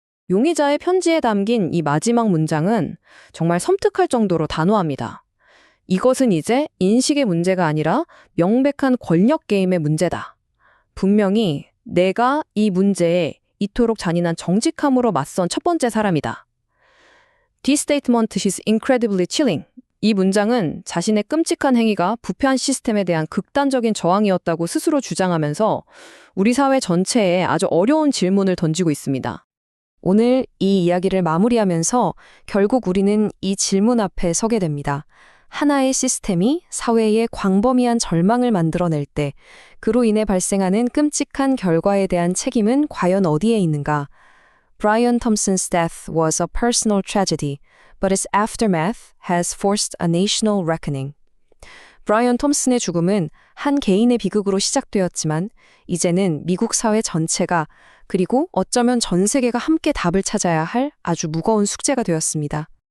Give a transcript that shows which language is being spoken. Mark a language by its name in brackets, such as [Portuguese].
[Korean] 용의자의 편지에 담긴 이 마지막 문장은 정말 섬뜩할 정도로 단호합니다. 이것은 이제 인식의 문제가 아니라 명백한 권력 게임의 문제다. 분명히 내가 이 문제에 이토록 잔인한 정직함으로 맞선 첫 번째 사람이다. [English] This statement is incredibly chilling. [Korean] 이 문장은 자신의 끔찍한 행위가 부패한 시스템에 대한 극단적인 저항이었다고 스스로 주장하면서 우리 사회 전체에 아주 어려운 질문을 던지고 있습니다. 오늘 이 이야기를 마무리하면서 결국 우리는 이 질문 앞에 서게 됩니다. 하나의 시스템이 사회에 광범위한 절망을 만들어낼 때 그로 인해 발생하는 끔찍한 결과에 대한 책임은 과연 어디에 있는가? [English] Brian Thompson's death was a personal tragedy, but its aftermath has forced a national reckoning. [Korean] 브라이언 톰슨의 죽음은 한 개인의 비극으로 시작되었지만 이제는 미국 사회 전체가 그리고 어쩌면 전 세계가 함께 답을 찾아야 할 아주 무거운 숙제가 되었습니다.